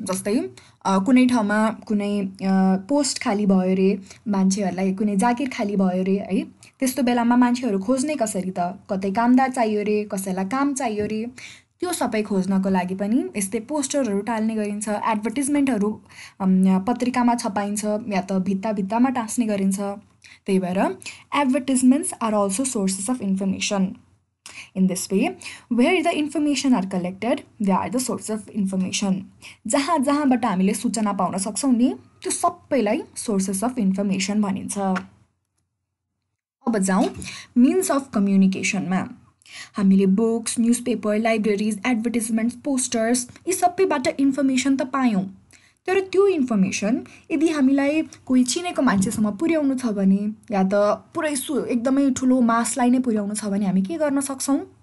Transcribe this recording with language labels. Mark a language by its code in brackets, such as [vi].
[ne] जस्तै कुनै ठाउँमा कुनै पोस्ट खाली भयो अरे, मान्छेहरूलाई कुनै जागिर खाली भयो अरे है, त्यस्तो बेलामा मान्छेहरू खोज्ने कसरी त? कतै कामदार चाहियो अरे, कसैलाई काम चाहियो अरे, त्यो सबै खोज्नको लागि पनि यस्तै पोस्टरहरू टाल्ने गरिन्छ, एडभर्टिजमेन्टहरू पत्रिकामा छपाइन्छ या त भित्तामा टाँस्ने गरिन्छ। त्यही भएर [en] Advertisements are also sources of information. In this way, where the information are collected, they are the source of information. [ne] जहाँबाट हामीले सूचना पाउन सक्छौँ नि, त्यो सबैलाई [en] sources of information [ne] भनिन्छ। अब जाउँ [en] Means of कम्युनिकेसनमा। [ne] हामीले बुक्स, न्युजपेपर, लाइब्रेरिज, एडभर्टिजमेन्ट्स, पोस्टर्स यी सबैबाट इन्फर्मेसन त पायौँ, तर त्यो इन्फर्मेसन यदि हामीलाई कोही चिनेको मान्छेसम्म पुर्याउनु छ भने, या त पुरै एकदमै ठुलो मासलाई नै पुर्याउनु छ भने हामी के गर्न सक्छौँ?